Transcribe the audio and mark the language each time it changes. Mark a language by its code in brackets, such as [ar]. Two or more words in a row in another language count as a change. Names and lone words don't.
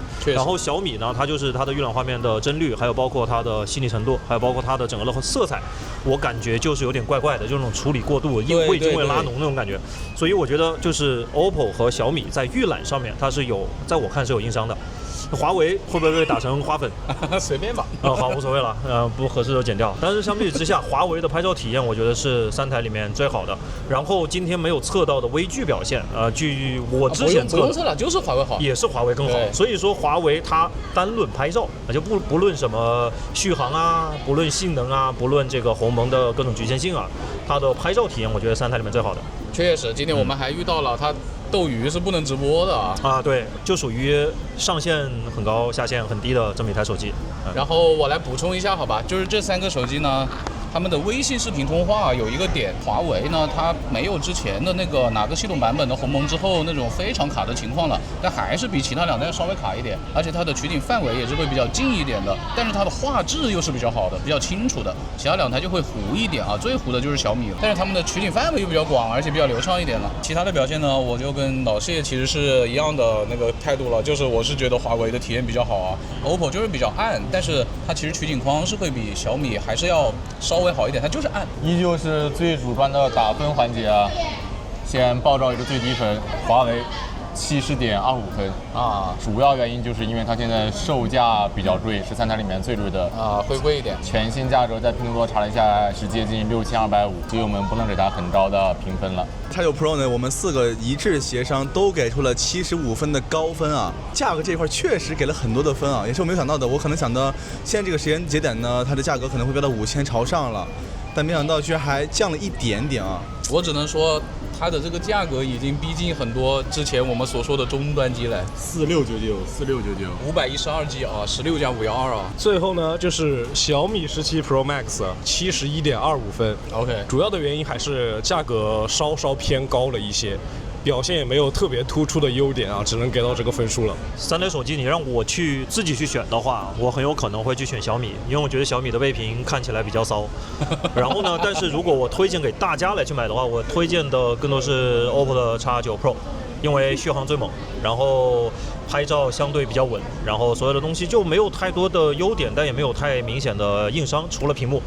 [zh] 然后小米呢，它就是它的预览画面的帧率，还有包括它的细腻程度，還有包括它的整個的色彩，我感覺就是有點怪怪的，就那種處理過度，味精會拉濃那種感覺。所以我覺得就是 OPPO 和小米在預覽上面，它是有，在我看是有硬傷的。華為會不會被打成花粉？隨便吧。好，無所謂了，不合適就剪掉。但是相比之下，華為的拍照體驗，我覺得是3台裡面最好的。然後今天沒有測到的微距表現，據我之前測的，不用測了，就是華為好，也是華為更好。所以說華為它單論拍照，就不論什麼續航啊，不論性能啊，不論這個鴻蒙的各種局限性啊，它的拍照體驗，我覺得3台裡面最好的。確實，今天我們還遇到了它。鬥魚是不能直播的啊！對，就屬於上限很高、下限很低的這麼一台手機。然後我來補充一下，好吧，就是這3個手機呢，他們的微信視頻通話有一個點，華為呢它沒有之前的那個哪個系統版本的鴻蒙之後那種非常卡的情況了，但還是比其他2代稍微卡一點，而且它的取景範圍也是會比較近一點的，但是它的畫質又是比較好的、比較清楚的，其他2台就會糊一點啊，最糊的就是小米，但是他們的取景範圍又比較廣，而且比較流暢一點了。其他的表現呢，我就跟老謝其實是一樣的那個態度了，就是我是覺得華為的體驗比較好啊 ，OPPO 就是比較暗，但是它其實取景框是會比小米還是要稍微好一點，它就是暗。依舊是最主觀的打分環節啊，先報告一個最低分，華為70.25分啊，主要原因就是因為它現在售價比較貴，是3台裡面最貴的啊，會貴一點。全新價格在拼多多查了一下，是接近6250，所以我們不能給它很高的評分了。 X9 Pro 呢，我們4個一致協商都給出了75分的高分啊，價格這塊確實給了很多的分啊，也是我沒有想到的。我可能想到現在這個時間節點呢，它的價格可能會飆到5000朝上了，但沒想到居然還降了一點點啊。我只能說。它的這個價格已經逼近很多之前我們所說的終端機了，4699，512G 啊，16+512啊。最後呢，就是小米17 Pro Max 71.25分。OK， 主要的原因還是價格稍稍偏高了一些。表現也沒有特別突出的優點啊，只能給到這個分數了。 3台手機你讓我自己去選的話，我很有可能會去選小米，因為我覺得小米的背屏看起來比較騷。然後呢，但是如果我推薦給大家來去買的話，我推薦的更多是 OPPO 的 X9 Pro， 因為續航最猛，然後拍照相對比較穩，然後所有的東西就沒有太多的優點，但也沒有太明顯的硬傷，除了屏幕。